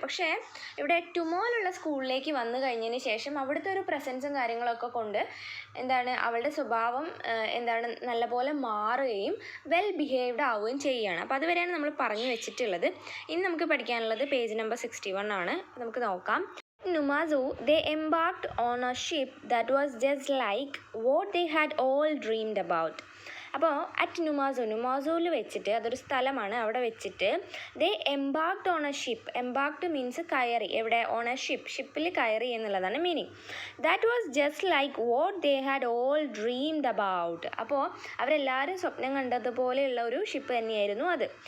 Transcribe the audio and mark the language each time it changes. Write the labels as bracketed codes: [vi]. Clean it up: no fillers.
[ml] പക്ഷേ ഇവിടെ ടുമോലുള്ള സ്കൂളിലേക്ക് വന്നു കഴിഞ്ഞതിന് ശേഷം അവിടുത്തെ ഒരു പ്രസൻസും കാര്യങ്ങളൊക്കെ കൊണ്ട് അവളുടെ സ്വഭാവം നല്ലപോലെ മാറുകയും വെൽ ബിഹേവ്ഡ് ആവുകയും ചെയ്യുകയാണ്. അപ്പോൾ അതുവരെയാണ് നമ്മൾ പറഞ്ഞു വെച്ചിട്ടുള്ളത്. ഇനി നമുക്ക് പഠിക്കാനുള്ളത് പേജ് നമ്പർ 61 ആണ്. നമുക്ക് നോക്കാം. [en] Numazu, they embarked on a ship that was just like what they had all dreamed about. [ml] അപ്പോൾ അറ്റ് നുമാസുവിൽ വെച്ചിട്ട്, അതൊരു സ്ഥലമാണ്, അവിടെ വെച്ചിട്ട് [en] They embarked on a ship. [ml] എംബാക്ഡ് മീൻസ് കയറി, എവിടെ, ഓൺ എ ഷിപ്പിൽ കയറി എന്നുള്ളതാണ് meaning. [en] That was just like what they had all dreamed about. [ml] അപ്പോൾ അവരെല്ലാവരും സ്വപ്നം കണ്ടതുപോലെയുള്ള ഒരു ഷിപ്പ് തന്നെയായിരുന്നു അത്.